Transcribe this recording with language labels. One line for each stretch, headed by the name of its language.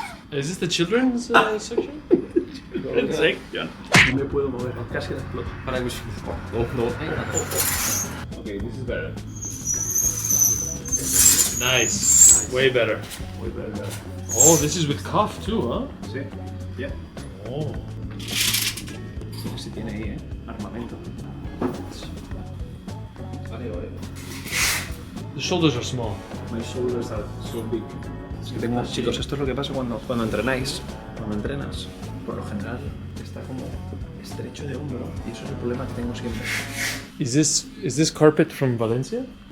English: Is this the children's section?
Spanish: No me puedo mover, casi la exploto.
English: Okay, this is better. Nice. Way better.
Spanish: Muy bien.
English: Oh, this is with cuff too, huh?
Spanish: Sí.
English: Yeah. Oh.
Spanish: Sí tiene ahí, armamento.
English: The shoulders are small. My shoulders are so big.
Spanish: Es que tengo, chicos, esto es lo que pasa cuando entrenáis. Cuando entrenas, por lo general, está como estrecho de hombro y eso es el problema que tengo siempre.
English: Is this carpet from Valencia?